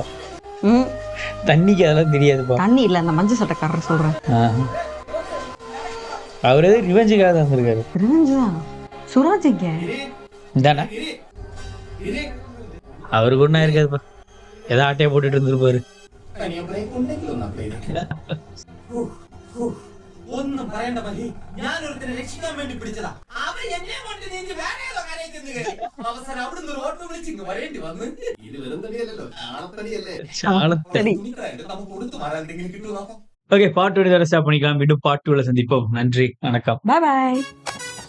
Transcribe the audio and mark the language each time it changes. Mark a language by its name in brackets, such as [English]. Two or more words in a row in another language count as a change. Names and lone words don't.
[Tamil] தண்ணிக்கு அதெல்லாம் தெரியாதுப்பா. தண்ணி இல்ல, அந்த மஞ்சள் சட்டைக்காரர் சொல்றேன். அவர் எது ரிவெஞ்சுக்காக தான் வந்திருக்காரு. ரிவெஞ்ச் தான். சுராஜ் எங்க? இந்தானே அவருக்கு ஒன்றா இருக்காதுப்பா. ஏதோ ஆட்டையை போட்டுட்டு இருந்திருப்பாரு. [Malayalam] ഒന്നും പറയണ്ട മതി. ഞാൻ ഒരുത്തിനെ രക്ഷിക്കാൻ വേണ്ടി പിടിച്ചതാ. അവൻ എന്നെ കൊണ്ട് നീന്തി വേറെ ഏതോ കരയിൽ ചെന്ന് കയറി. അവസാനം അവിടുന്ന് ഒരു ഓട്ടോ വിളിച്ചിങ്ങ് വരേണ്ടി വന്ന്. ഇത് വെറും തടിയല്ലല്ലോ, ചാണത്തടിയല്ലേ. [Tamil] சாலத்தடி. [Malayalam] നമുക്ക് കൊടുത്തു മാറാൻ എന്തെങ്കിലും കിട്ടുമോ നോക്കാം. [Tamil] ஓகே, பார்ட் 1 ஸ்டாப் பண்ணிக்கலாம். மீண்டும் பார்ட் 2ல சந்திப்போம். நன்றி, வணக்கம். பை பை.